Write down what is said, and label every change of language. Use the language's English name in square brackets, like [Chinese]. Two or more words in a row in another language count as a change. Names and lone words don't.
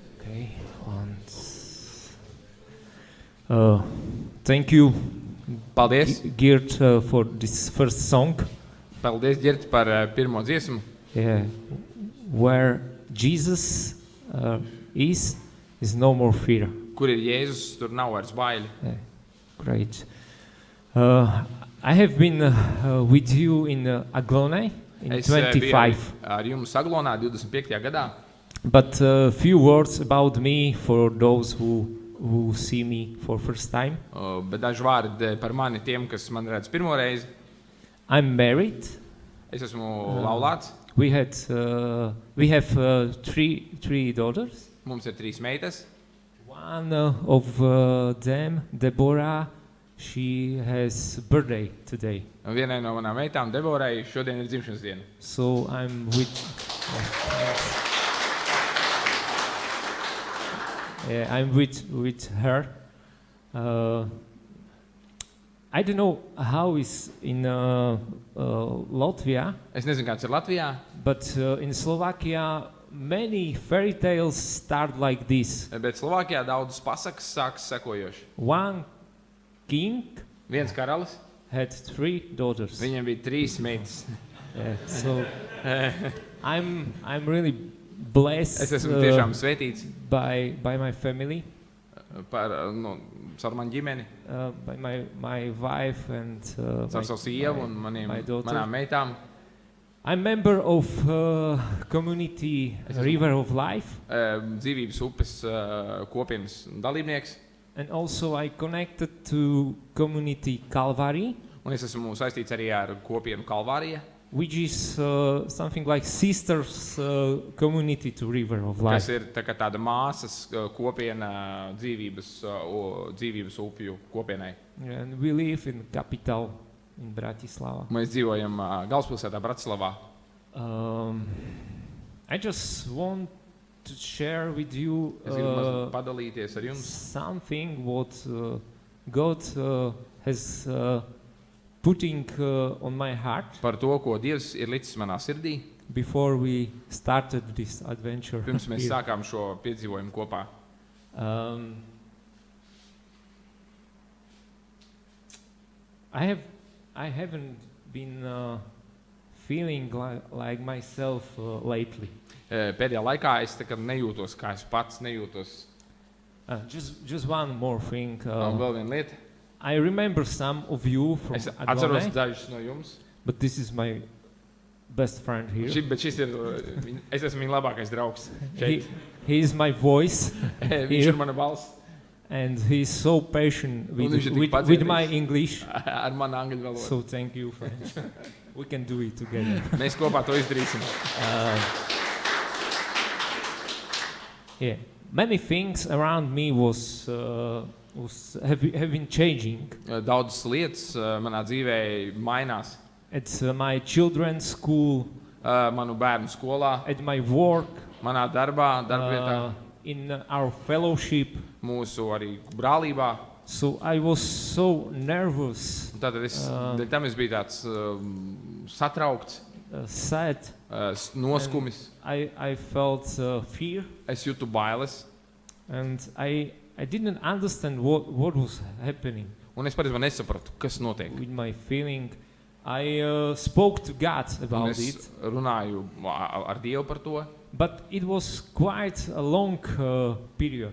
[English] Okay, once. Thank you, [Latvian] Paldies! [English] Geert, for this first song. [Latvian] Paldies, Ģert, par pirmo dziesmu. [English] Yeah, where Jesus is no more fear. [Latvian] Kur ir Jēzus, tur nav vairs baili. [English] Yeah, great. I have been with you in Aglone in [Latvian] Es 25. ar jums Aglonā 25. gadā. [English] But a few words about me for those who see me for first time. [Latvian] Bet daži vārdi par mani tiem, kas man redz pirmo reizi. [English] I'm married. [Latvian] Es esmu laulāts. [English] We have three daughters. [Latvian] Mums ir 3 meitas. [English] One of them, Deborah, she has birthday today. [Latvian] Un vienai no manām meitām, Deborai, šodien ir dzimšanas diena. [English] So I'm with. Yeah, I'm with her. I don't know how it's in Latvia, [Latvian] Es nezinu, kāds ir Latvijā, [English] but in Slovakia, many fairy tales start like this. [Latvian] bet Slovākijā daudzas pasakas sākas sekojoši. [English] One king [Latvian] Viens karalis, [English] had 3 daughters. [Latvian] viņam bija 3 meitas. [English] Yeah, so I'm really blessed [Latvian] Es esmu tiešām svētīts [English] by my family, [Latvian] caur manu ģimeni, [English] by my wife and [Latvian] caur savu sievu un [English] my daughter. [Latvian] manām meitām. [English] I'm member of community River of Life, [Latvian] Dzīvības upes kopienas dalībnieks. [English] and also I connected to community Calvary, [Latvian] Un es esmu saistīts arī ar kopienu Kalvārija, [English] which is something like sisters community to River of [Latvian] kas [English] Life. [Latvian] ir tā kā tāda māsas kopiena dzīvības upju kopienai. [English] And we live in capital in Bratislava. [Latvian] Mēs dzīvojam galvaspilsētā Bratislavā. [English] I just want to share with you [Latvian] Es gribu mazliet padalīties ar jums [English] something what God has putting on my heart [Latvian] par to, ko Dievs ir licis manā sirdī, [English] before we started this adventure. [Latvian] pirms mēs [English] here. [Latvian] sākām šo piedzīvojumu kopā. [English] I haven't been feeling like myself lately. [Latvian] Pēdējā laikā es tā kā nejūtos, kā es pats nejūtos. [English] Just one more thing. [Latvian] Un vēl viena lieta. [English] I remember some of you from [Latvian] Es atceros Aglone, dažus no jums. [English] but this is my best friend here. [Latvian] Bet šis ir, es esmu viņa labākais draugs. Šeit. [English] He is my voice, [Latvian] Viņš ir mana balss [English] and he is so patient with, [Latvian] viņš ir tik [English] with [Latvian] pacietīgs. [English] my English. [Latvian] ar manu angļu valodu. [English] So thank you, friend. We can do it together. [Latvian] Mēs kopā to izdarīsim. [English] Yeah, many things around me have been changing. [Latvian] Daudzas lietas manā dzīvē mainās. [English] At my children's school, [Latvian] Manu bērnu skolā, [English] at my work, [Latvian] manā darbvietā, [English] in our fellowship. [Latvian] mūsu arī brālībā. [English] So I was so nervous, [Latvian] Tātad dēļ tam es biju tāds satraukts, [English] sad. [Latvian] noskumis. [English] I felt fear, [Latvian] Es jūtu bailes. [English] and I didn't understand what was happening [Latvian] Un es patiesībā nesapratu, kas notiek. [English] with my feeling. I spoke to God [Latvian] Un [English] about [Latvian] es [English] it, [Latvian] runāju ar Dievu par to, [English] but it was quite a long period.